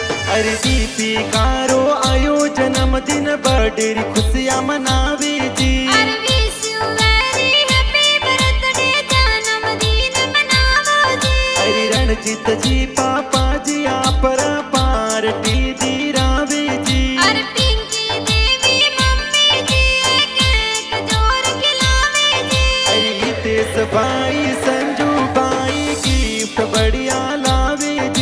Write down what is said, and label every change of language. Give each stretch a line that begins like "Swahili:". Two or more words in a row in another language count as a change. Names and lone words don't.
Rajasthani: अरे दीपिकारो आयो जन्मदिन बर्थडे खुशियां मनावे जी।
English: अरे Wish you very happy birthday
Rajasthani: जन्मदिन मनावो जी। अरे रणजीत जी पापा जी आपरा पार्टी दी रावे जी। अरे पिंकी देवी मम्मी जी केक जोर खिलावे जी। अरे हितेश भाई संजू भाई गिफ्ट बढ़िया लावे जी।